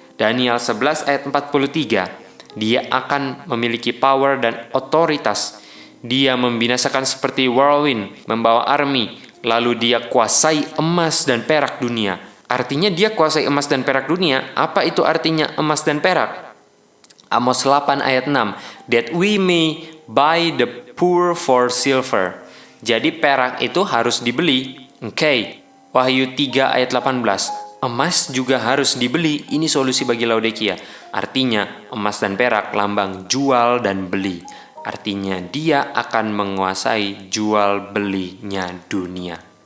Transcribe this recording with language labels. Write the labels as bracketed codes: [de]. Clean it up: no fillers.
[id] Daniel 11 ayat 43, dia akan memiliki power dan otoritas. Dia membinasakan seperti whirlwind, membawa army, lalu dia kuasai emas dan perak dunia. Artinya dia kuasai emas dan perak dunia. Apa itu artinya emas dan perak? Amos 8 ayat 6, [en] that we may buy the poor for silver. [id] Jadi perak itu harus dibeli. Oke. Wahyu 3 ayat 18. Emas juga harus dibeli, ini solusi bagi Laodikia. Artinya emas dan perak lambang jual dan beli. Artinya dia akan menguasai jual belinya dunia.